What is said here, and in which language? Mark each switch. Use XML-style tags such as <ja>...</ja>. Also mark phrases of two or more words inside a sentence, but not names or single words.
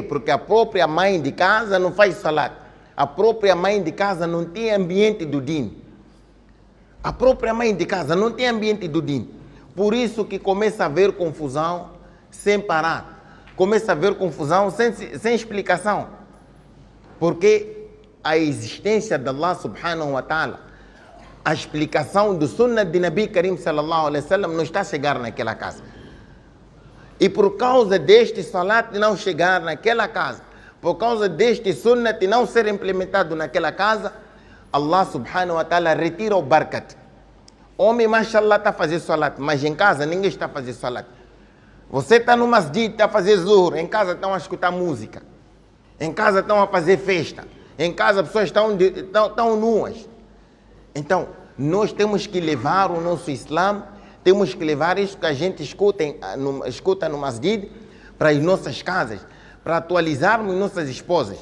<pt>Porque a própria mãe de casa não faz salat. A própria mãe de casa não tem ambiente do din. A própria mãe de casa não tem ambiente do din. Por isso que começa a haver confusão sem parar. Começa a haver confusão sem explicação. Porque a existência de Allah</pt> <ar>سبحانه وتعالى,</ar> <pt>a explicação do sunnah de</pt> <ar>نبي كريم صلى الله عليه وسلم</ar> <pt>não está a chegar naquela casa. E por causa deste salat não chegar naquela casa, por causa deste sunnah não ser implementado naquela casa, Allah</pt> <ar>سبحانه وتعالى</ar> <pt>retira o barakat. Homem, mashallah, está a fazer salat, mas em casa ninguém está a fazer salat. Você está no masjid, está a fazer zuhur, em casa estão a escutar música. Em casa estão a fazer festa. Em casa as pessoas estão nuas. Então, nós temos que levar o nosso Islã, temos que levar isso que a gente escuta no masjid para as nossas casas, para atualizarmos nossas esposas.</pt>